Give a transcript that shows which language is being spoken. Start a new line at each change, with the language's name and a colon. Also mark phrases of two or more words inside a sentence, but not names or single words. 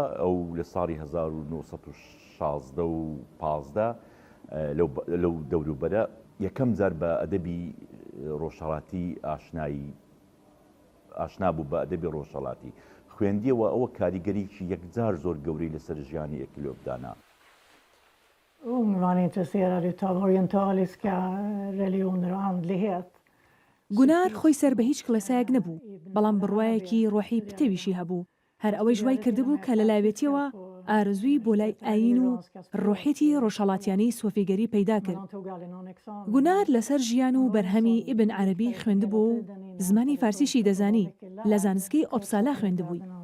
Central Kurdish: ئەو لە ساڵی 1916 و 15 لەو دەوروبەرە یەکەم جار بە ئەدەبی ڕۆژهەڵاتی ئاشنا بوو، بە ئەدەبی ڕۆژهەڵاتی خوێندیەوە. ئەوە کاریگەریکی یەکجار زۆر گەورەی لەسەر ژیانی ئێکلۆڤدانا.
Swedish: Ung var han intresserad av orientaliska religioner och andlighet.
Central Kurdish: گونار خۆی سەر بە هیچ کڵێسایەک نەبوو، بەڵام بڕوایەکی ڕۆحی پتەویشی هەبوو. هەر ئەوەی ژوای کردبوو کە لە لاوێتیەوە ئارزووی بۆ لای ئاین و ڕۆحێتی ڕۆژهەڵاتیانی سۆفیگەری پەیدا کرد. گونار لەسەر ژیان و بەرهەمی ئیبن عەرەبی خوێندبوو و زمانی فارسیشی دەزانی، لە زانستگەی ئۆپسالا خوێندبووی.